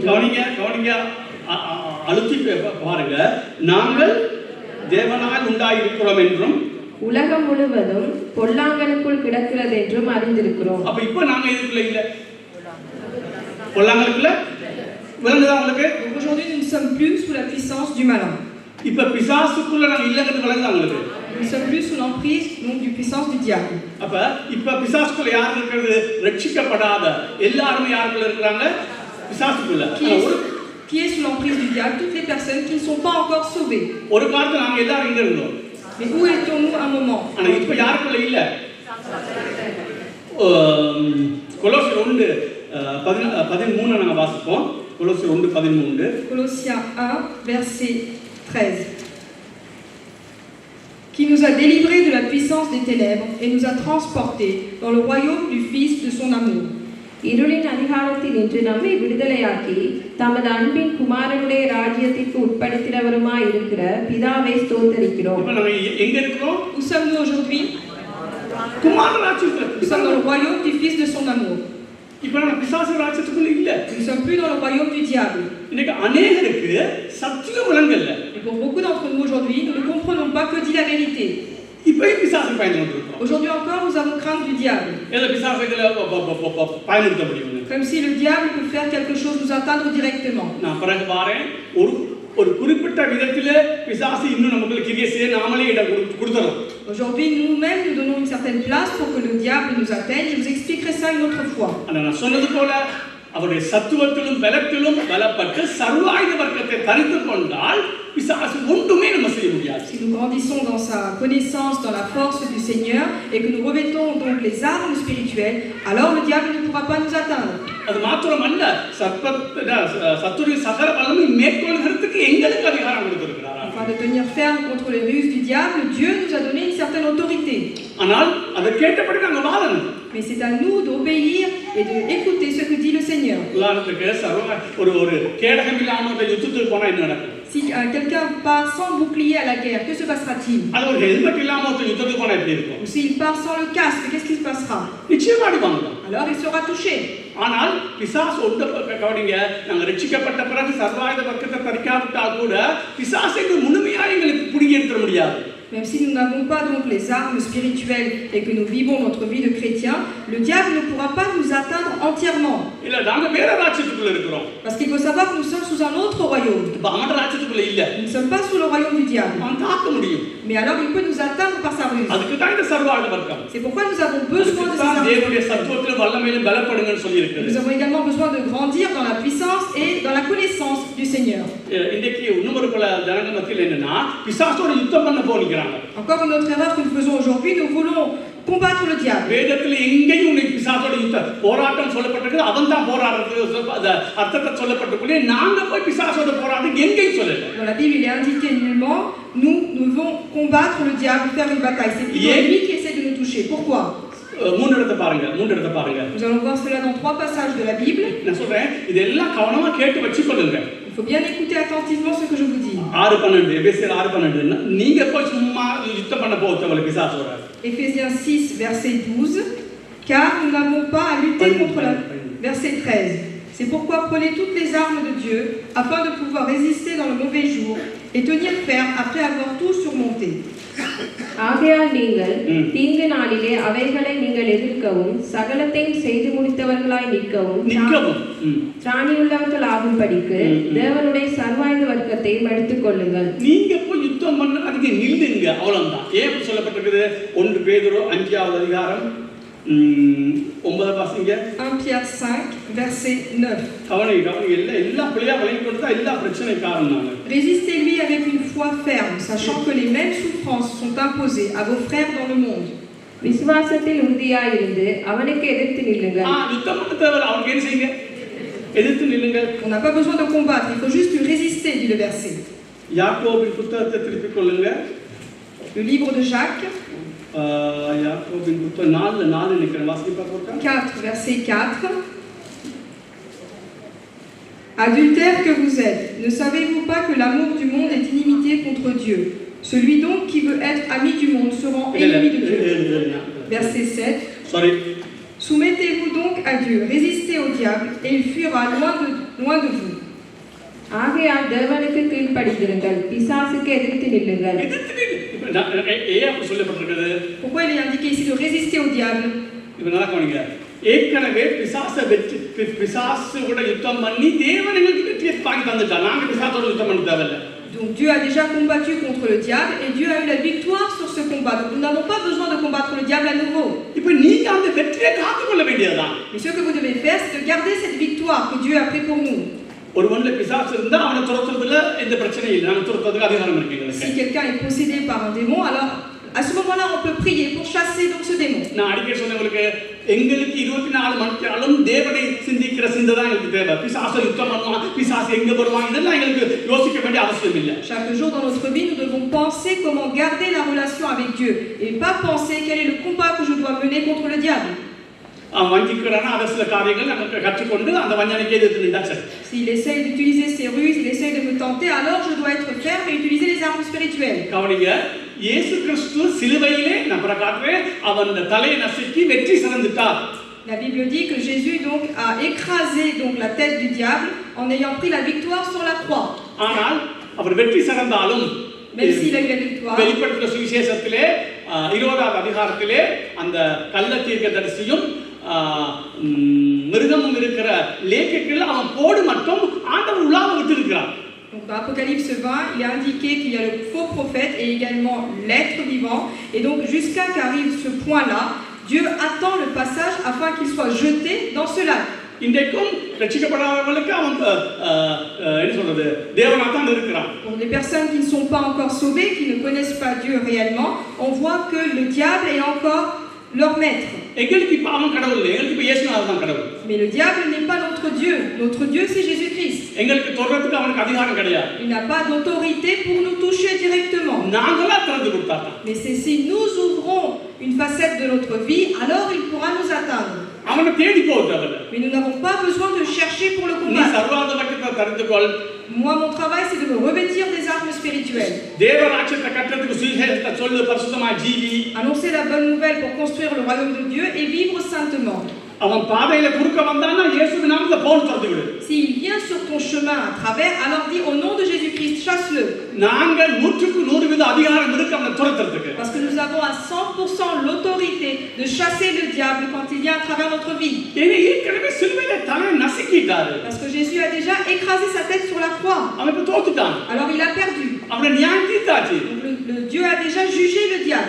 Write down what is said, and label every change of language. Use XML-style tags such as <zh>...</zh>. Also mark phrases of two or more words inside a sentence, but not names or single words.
<ta>கவனிங்க அழுத்தி பாருங்க. நாங்கள் தேவனால் உண்டாயிருக்கிறோம் என்றும் உலகம் முழுவதும் பொல்லாங்கனுக்குள் கிடக்கிறது என்றும் அறிந்திருக்கிறோம். அப்ப இப்ப நாங்க இதுக்குள்ள இல்ல, பொல்லாங்கனுக்குள்ள விளங்குதா உங்களுக்கு?</ta> <fr>Donc aujourd'hui, nous ne sommes plus sous la puissance du malin.</fr> <ta>இப்ப பிசாசுக்குள்ள நாங்க இல்லங்கிறது விளங்குதா உங்களுக்கு?</ta> <fr>Nous ne sommes plus sous l'emprise donc du puissance du diable.</fr> <ta>அப்ப இப்ப பிசாசுக்குள்ள யார் இருக்கிறது? ரட்சிக்கப்படாத எல்லாரும் யாருக்குள்ள இருக்கிறாங்க? பிசாசுக்குள்ள.</ta> <fr>Qui est sous l'emprise du diable? Toutes les personnes qui ne sont pas encore sauvées.</fr> <ta>ஒரு காலத்துல நாங்க எல்லாரும் இங்க இருந்தோம்.</ta> <fr>Mais où étions-nous à un moment?</fr> <ta>ஆனா இப்ப யாருக்குள்ள இல்ல? கொலோசியர் 1:13 நாங்க வாசிப்போம். கொலோசியர் 1:13.</ta> <fr>Colossiens 1, verset 13. Qui nous a délivrés de la puissance des ténèbres et nous a transportés dans le royaume du Fils de son amour.</fr> <ta>இருளின் அதிகாரத்தில் இன்று நம்மை விடுதலையாக்கி தமது அன்பின் குமாரனுடைய ராஜ்யத்திற்கு உட்படுத்தினவருமாய் இருக்கிற பிதாவை ஸ்தோத்தரிக்கிறோம். இப்ப நாங்க எங்க இருக்கிறோம்?</ta> <fr>Où sommes-nous aujourd'hui?</fr> <ta>குமார ராஜ்யத்துல.</ta> <fr>Nous sommes dans le royaume du Fils de son amour.</fr> <ta>இப்ப நாங்க பிசாசு ராஜ்யத்துக்குள்ள இல்ல.</ta> <fr>Nous ne sommes plus dans le royaume du diable.</fr> <ta>இன்னைக்கு அநேகருக்கு சத்தியம் விளங்கல.</ta> <fr>Et pour beaucoup d'entre nous aujourd'hui, nous ne comprenons pas que dit la vérité.</fr> <ta>இப்ப பிசாசு பயந்துட்டு இருக்கோம்.</ta> <fr>Aujourd'hui encore, nous avons crainte du diable.</fr> <ta>ஏதோ பிசாசு இதுல பயந்துட்ட முடியும்.</ta> <fr>Comme si le diable peut faire quelque chose, nous atteindre directement.</fr> <ta>நான் பிறகு பாறேன் ஒரு குறிப்பிட்ட விதத்திலே பிசாசு இன்னும் நமக்கு கிரியை செய்ய நாமளே இடம் கொடுத்துறோம்.</ta> <fr>Aujourd'hui, nous-mêmes, nous donnons une certaine place pour que le diable nous atteigne. Je vous expliquerai ça une autre fois.</fr> <ta>நான் சொன்னது போல அவருடைய சத்துவத்திலும் பலத்திலும் பலப்பட்டு சர்வாயுத வர்க்கத்தை தரித்து கொண்டால் பிசாசு ஒன்றுமே நம்ம செய்ய முடியாது.</ta> <fr>Si nous grandissons dans sa connaissance, dans la force du Seigneur, et que nous revêtons donc les armes spirituelles, alors le diable ne pourra pas nous atteindre.</fr> <ta>அது மாத்திரமல்ல, சத்துருவின் சகல பலமும் மேற்கொள்கிறதுக்கு எங்களுக்கு அதிகாரம் கொடுத்திருக்கிறார்.</ta> <fr>Afin de tenir ferme contre les ruses du diable, Dieu nous a donné une certaine autorité.</fr> <ta>ஆனால் அதை கேட்டபடி நாங்க வாழணும்.</ta> <fr>Mais c'est à nous d'obéir et d'écouter ce que dit le Seigneur.</fr> <ta>உதாரணத்துக்கு ஒரு கேடகம் இல்லாம அந்த யுத்தத்துக்கு போனா என்ன நடக்கும்?</ta> <fr>Si quelqu'un part sans bouclier à la guerre, que se passera-t-il?</fr> <ta>அது ஒரு ஹெல்மெட் இல்லாம ஒரு யுத்தத்துக்கு போனா எப்படி இருக்கும்?</ta> <fr>Ou s'il part sans le casque, qu'est-ce qui se passera?</fr> <ta>நிச்சயமா அடிவாங்க.</ta> <fr>Alors il sera touché.</fr> <ta>ஆனால் பிசாசு ஒட்ட கவனிங்க, நாங்க ரட்சிக்கப்பட்ட பிறகு சர்வாயுத வர்க்கத்தை தரிக்காவிட்டால் கூட பிசாசை முழுமையாக எங்களுக்கு பிடிங்கி எடுத்துட முடியாது.</ta> <fr>Même si nous n'avons pas donc les armes spirituelles et que nous vivons notre vie de chrétien, le diable ne pourra pas nous atteindre entièrement.</fr> <ta>இல்ல, நாங்க வேற ராஜ்யத்துக்குள்ள இருக்கிறோம்.</ta> <fr>Parce qu'il faut savoir que nous sommes sous un autre royaume.</fr> <ta>அந்த ராஜ்யத்துக்குள்ள இல்ல.</ta> <fr>Nous ne sommes pas sous le royaume du diable.</fr> <ta>அவன் தாக்க முடியும்.</ta> <fr>Mais alors il peut nous atteindre par sa ruse.</fr> <ta>அதுக்கு தான் இந்த சர்வாயுத வர்க்கம்.</ta> <fr>C'est pourquoi nous avons besoin de ces armes.</fr> <ta>தேவனுடைய சத்துவத்திலும் வல்லமையிலும் பலப்படுங்கன்னு சொல்லி இருக்குது.</ta> <fr>Nous avons également besoin de grandir dans la puissance et dans la connaissance du Seigneur.</fr> <ta>இன்னைக்கு இன்னொரு பல ஜனங்க மத்தியில் என்னன்னா பிசாசோட யுத்தம் பண்ண போகிறாங்க.</ta> <fr>Encore une autre erreur que nous faisons aujourd'hui, nous voulons combattre le diable.</fr> <ta>வேதத்தில் எங்கேயும் உனக்கு பிசாசோட யுத்தம் போராட்டம் சொல்லப்பட்டிருக்கு. அவன் தான் போராடுறது அர்த்தத்தை சொல்லப்பட்டிருக்கு. நாங்க போய் பிசாசோட போராட்டம் எங்கேயும் சொல்லல.</ta> <fr>Dans la Bible, il est indiqué nullement nous devons combattre le diable, faire une bataille. C'est plutôt lui qui essaie de nous toucher. Pourquoi?</fr> <ta>மூன்று இடத்தை பாருங்க.</ta> <fr>Nous allons voir cela dans 3 passages de la Bible.</fr> <ta>நான் சொல்றேன், இதெல்லாம் கவனமா கேட்டு வச்சுக்கொள்ளுங்க.</ta> <fr>Il faut bien écouter attentivement ce que je vous dis.</fr> <ta>6:12 எபேசியர் 6:12 நீங்க போய் சும்மா யுத்தம் பண்ண போறவங்க பிசாசோட.</ta> <fr>Éphésiens 6 verset 12, car nous n'avons pas à lutter contre la... Verset 13. C'est pourquoi prenez toutes les armes de Dieu afin de pouvoir résister dans le mauvais jour et tenir ferme après avoir tout surmonté.</fr> <ta>ஆகையால் நீங்கள் தீங்கு நாளிலே அவைகளை நீங்கள் எதிர்க்கவும் சகலத்தையும் செய்து முடித்தவர்களாய் நிற்கவும் திராணியுள்ளவர்கள் ஆகும்படிக்கு தேவனுடைய சர்வாயுத வர்க்கத்தையும் எடுத்துக் கொள்ளுங்கள். நீங்க போய் யுத்தம் பண்ண அதுக்கு நில்லுங்க, அவ்வளவுதான். ஏன் அப்படி சொல்லப்பட்டிருக்குது? 1 பேதுரு 5வது அதிகாரம் 9 வாசிங்க.</ta> <fr>1 Pierre 5 verset 9.</fr> <ta>கவனிங்க எல்லா பிள்ளையா விளங்கி கொடுத்தா எல்லா பிரச்சனை காரணம்.</ta> <fr>Résistez-lui avec une foi ferme, sachant que les mêmes souffrances sont imposées à vos frères dans le monde.</fr> <ta>விசுவாசத்தில் உறுதியாயிருந்து அவனுக்கு எதிர்த்து நில்லுங்கள். யுத்தம் பண்ண தேவை, அவனுக்கு என்ன செய்யுங்க? எதிர்த்து நில்லுங்கள்.</ta> <fr>On n'a pas besoin de combattre, il faut juste lui résister, dit le verset.</fr> <ta>யாக்கோபின் புத்தகத்தை திருப்பிக் கொள்ளுங்க.</ta> <fr>Le livre de Jacques.</fr> <ta>யாக்கோபின் புத்தகம் 4 நினைக்கிறேன், வாசிக்க பார்ப்போம்.</ta> <fr>4 verset 4. Adultères que vous êtes, ne savez-vous pas que l'amour du monde est inimitié contre Dieu? Celui donc qui veut être ami du monde se rend ennemi de Dieu. Verset 7. Sorry. Soumettez-vous donc à Dieu, résistez au diable et il fuira loin de vous.</fr> <ta>ஆகையால் தேவனுக்கு கீழ்ப்படிந்திருங்கள், பிசாசுக்கு எதிர்த்து நில்லுங்கள்.</ta> <fr>Pourquoi il est indiqué ici de résister au diable?</fr> <ta>ஏற்கனவே பிசாசு கூட யுத்தம் பண்ணி தேவன் எங்களுக்கு வெற்றியை வாங்கி தந்துட்டார். நாங்க பிசாசோட யுத்தம் பண்ண தேவையில்லை.</ta> <fr>Donc Dieu a déjà combattu contre le diable et Dieu a eu la victoire sur ce combat. Donc nous n'avons pas besoin de combattre le diable à nouveau.</fr> <ta>இப்போ நீங்க அந்த வெற்றியை காத்துக்கொள்ள வேண்டியதுதான்.</ta> <fr>Mais ce que vous devez faire, c'est de garder cette victoire que Dieu a pris pour nous.</fr> <ta>ஒருவன்ல பிசாசு இருந்தா அவனை துரத்துறதுல எந்த பிரச்சனையும் இல்லை. நாம துரத்துறதுக்கு அதிகாரம் இருக்கு.</ta> <fr>Si quelqu'un est possédé par un démon, alors à ce moment-là, on peut prier pour chasser donc ce démon.</fr> <ta>நான் அடிக்கடி சொன்னேங்களுக்கு எங்களுக்கு 24 மணிக்கூறும் தேவனை சிந்திக்கிற சிந்தை தான் எங்களுக்கு தேவை. பிசாசு யுத்தம் பண்ணுவான், பிசாசு எங்க வருவான், இதெல்லாம் எங்களுக்கு யோசிக்க வேண்டிய அவசியம் இல்லை.</ta> <fr>Chaque jour dans notre vie, nous devons penser comment garder la relation avec Dieu et pas penser quel est le combat que je dois mener contre le diable.</fr> <ta>வஞ்சிக்கிறானா அதை சில காரியங்கள் நமக்கு கற்றுக்கொண்டு அந்த வஞ்சனைக்கு எதிர்த்து நின்றா சரி.</ta> <fr>S'il essaye d'utiliser ses ruses, il essaye de me tenter, alors je dois être ferme et utiliser les armes spirituelles.</fr> <ta>கவனிங்க, இயேசு கிறிஸ்து சிலுவையிலே நான் பிரகாட்றேன் அவன் தலையை நசுக்கி வெற்றி சிறந்துட்டார்.</ta> <fr>La Bible dit que Jésus donc a écrasé donc la tête du diable en ayant pris la victoire sur la croix.</fr> <ta>ஆனால் அவர் வெற்றி சிறந்தாலும்</ta> <fr>même s'il a eu la victoire.</fr> <ta>வெளிப்படுத்தின சுவிசேஷத்திலே 20வது அதிகாரத்திலே அந்த கள்ள தீர்க்கதரிசியும் மிருகமும் இருக்கிற லேக்கில் அவன் போடு மட்டும் ஆண்டவர் உலாவ விட்டு இருக்கிறார்.</ta> <fr>Donc dans Apocalypse 20, il est indiqué qu'il y a le faux prophète et également l'être vivant. Et donc jusqu'à qu'arrive ce point-là, Dieu attend le passage afin qu'il soit jeté dans ce lac.</fr> <ta>இன்றைக்கும் ரட்சிக்கப்படாதவர்களுக்கு அவன் என்ன சொல்றது தேவனாத்தான் இருக்கிறான்.</ta> <fr>Pour les personnes qui ne sont pas encore sauvées, qui ne connaissent pas Dieu réellement, on voit que le diable est encore leur maître.</fr> <ta>எங்களுக்கு இப்ப அவன் கடவுள் இல்லை, எங்களுக்கு இப்ப இயேசுநாதர் தான் கடவுள்.</ta> <fr>Mais le diable n'est pas notre Dieu. Notre Dieu c'est Jésus-Christ.</fr> <ta>எங்களுக்கு தொடுறதுக்கு அவனுக்கு அதிகாரம் கிடையாது.</ta> <fr>Il n'a pas d'autorité pour nous toucher directement.</fr> <ta>நாங்களா திறந்து கொடுத்தாதான்.</ta> <fr>Mais c'est si nous ouvrons une facette de notre vie, alors il pourra nous atteindre. அவனை தேடி போறதல்ல. Mais nous n'avons pas besoin de chercher pour le நீ combattre.</fr> <ta>சர்வாத வக்கத்தை தெரிந்துகொள்.</ta> <fr>Moi, mon travail, c'est de me revêtir des armes spirituelles.</fr> <ta>தேவராஜ்யத்தை கட்டறதுக்கு சுவிசேஷத்தை சொல்லு, பரிசுத்தமா ஜீவி.</ta> <fr>Annoncer la bonne nouvelle pour construire le royaume de Dieu et vivre saintement.</fr> <ta>அவன் பாதையில குறுக்க வந்தானா இயேசுவின் நாமத்துல போன் தரது விடு.</ta> <fr>S'il vient sur ton chemin à travers, alors dis au nom de Jésus-Christ, chasse-le.</fr> <ta>நாங்க 100% அதிகாரம் இருக்கு அவனை துரத்துறதுக்கு.</ta> <fr>Parce que nous avons à 100% l'autorité de chasser le diable quand il vient à travers notre vie.</fr> <ta>ஏன்னா ஏற்கனவே சிலுவையில தலை நசுக்கிட்டாரு.</ta> <fr>Parce que Jésus a déjà écrasé sa tête sur la croix.</fr> <ta>அவன் இப்ப தோத்துட்டான்.</ta> <fr>Alors il a perdu.</fr> <ta>அவனை நியாயம் தீர்த்தாச்சு.</ta> <fr>Le Dieu a déjà jugé le diable.</fr>